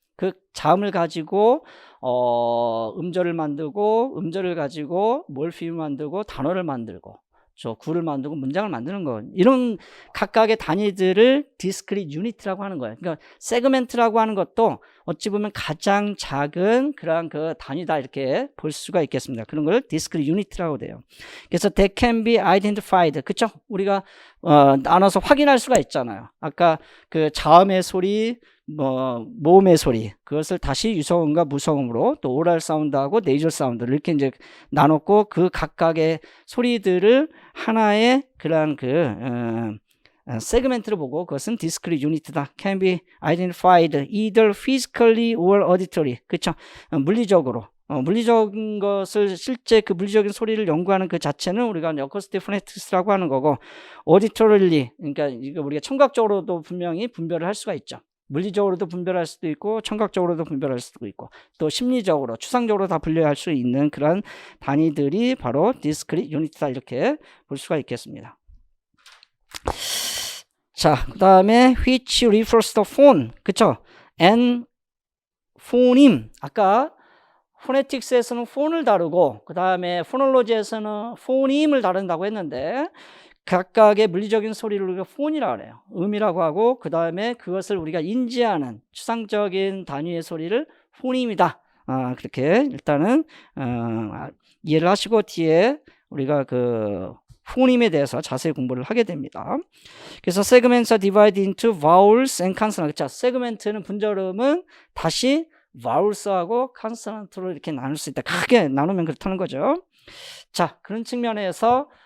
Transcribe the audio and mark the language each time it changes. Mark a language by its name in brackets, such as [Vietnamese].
[Korean] 그 자음을 가지고 음절을 만들고, 음절을 가지고 몰피임을 만들고, 단어를 만들고, 구를 만들고 문장을 만드는 거, 이런 각각의 단위들을 discrete unit라고 하는 거예요. 그러니까 세그멘트라고 하는 것도 어찌 보면 가장 작은 그런 그 단위다 이렇게 볼 수가 있겠습니다. 그런 걸 discrete unit라고 돼요. [English] 그래서 they can be identified, 그쵸? [Korean] 우리가 나눠서 확인할 수가 있잖아요. 아까 그 자음의 소리, 뭐 모음의 소리, 그것을 다시 유성음과 무성음으로, 또 오랄 사운드하고 네이절 사운드를 이렇게 이제 나눴고, 그 각각의 소리들을 하나의 그런 그 세그멘트를 보고 그것은 discrete unit다. [English] can be identified either physically or auditory. [Korean] 그렇죠? 물리적으로. 물리적인 것을, 실제 그 물리적인 소리를 연구하는 그 자체는 우리가 acoustic phonetics라고 하는 거고, auditorily, 그러니까 이거 우리가 청각적으로도 분명히 분별을 할 수가 있죠. 물리적으로도 분별할 수도 있고 청각적으로도 분별할 수도 있고, 또 심리적으로, 추상적으로 다 분류할 수 있는 그런 단위들이 바로 discrete unit다 이렇게 볼 수가 있겠습니다. [English] 자, 그 다음에 which refers to phone, 그쵸? and phoneme. [Korean] 아까 포네틱스에서는 폰을 다루고 그 다음에 포놀로지에서는 포님을 다룬다고 했는데, 각각의 물리적인 소리를 우리가 폰이라고 그래요. 음이라고 하고, 그 다음에 그것을 우리가 인지하는 추상적인 단위의 소리를 폰임이다. 그렇게 일단은 이해를 하시고 뒤에 우리가 그 폰임에 대해서 자세히 공부를 하게 됩니다. [English] 그래서 segments are divided into vowels and consonants. [Korean] 자, 세그멘트는 분절음은 다시 vowels하고 consonant로 이렇게 나눌 수 있다. 크게 나누면 그렇다는 거죠. 자, 그런 측면에서